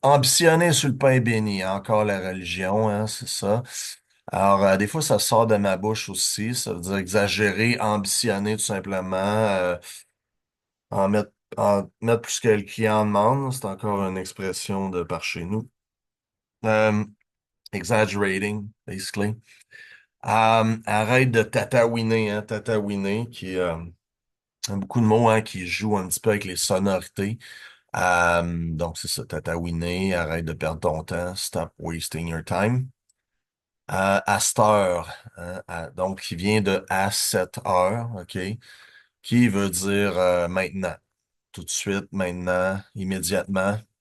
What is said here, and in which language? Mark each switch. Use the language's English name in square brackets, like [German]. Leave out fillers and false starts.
[French] Ambitionner sur le pain béni, encore la religion, hein, c'est ça. Alors, des fois, ça sort de ma bouche aussi. Ça veut dire exagérer, ambitionner tout simplement, en mettre plus que le client demande. C'est encore une expression de par chez nous. [English] Euh, exaggerating, basically. [French] Arrête de tatouiner, hein, tatouiner, beaucoup de mots hein, qui jouent un petit peu avec les sonorités. Donc, c'est ça, tatouiner, arrête de perdre ton temps, [English] stop wasting your time. [French] À cette heure, hein, donc qui vient de à cette heure, OK, qui veut dire maintenant, tout de suite, maintenant, immédiatement.